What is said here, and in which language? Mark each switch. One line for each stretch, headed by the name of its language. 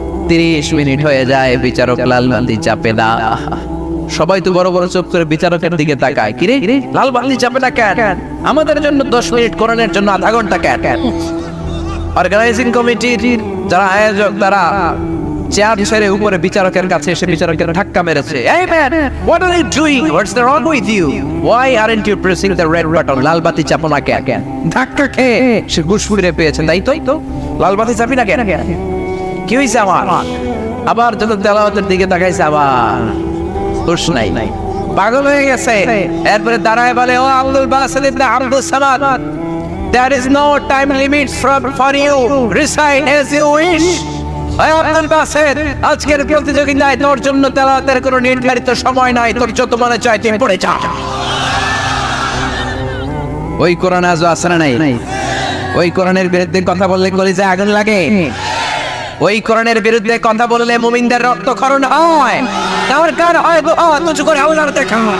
Bangla: 30 minute হয়ে যায়, বিচারক লাল বাতি চাপে না। সবাই তো বড় বড় চোখ করে বিচারকের দিকে তাকায়, কিরে লাল বাতি চাপে না কেন? আমাদের জন্য 10 মিনিট, কোরআনের জন্য আধা ঘন্টা কেন? অর্গানাইজিং কমিটির যারা আয়োজক, তারা চেয়ার ছেড়ে উপরে বিচারকের কাছে এসে বিচারকের ধাক্কা মেরেছে। এই man,
English: what are you doing? What's wrong with you? Why aren't you pressing the red button?
Bangla: লাল বাতি চাপো না কেন? ধাক্কা খেয়ে সে ঘুষ ফিরে পেয়েছে, তাই তো লাল বাতি চাপি না কেন? কি হয়েছে আমার? আবার যখন তেলাওয়াতের দিকে তাকাইছে, আবার হুশ নাই, পাগল হয়ে গেছে। এরপরে দাঁড়ায় বলে, ও আব্দুল বাসেত ইবনে Abdus Samad,
English: there is no time limit for you, recite as you wish.
Bangla: Abdul Baset, আজকের প্রতিযোগিতায় তোর জন্য তেলাওয়াতের কোনো নির্ধারিত সময় নাই, তোর যত মনে চায় তুই পড়ে যা। ওই কোরআন আজও আছে না নাই? ওই কোরআনের বিরুদ্ধে কথা বললে কলিজায় আগুন লাগে। ওই কোরআনের বিরুদ্ধে কথা বললে মুমিনদের রক্তক্ষরণ হয়, দরকার হয় গো তুই করে আওলার দেখা।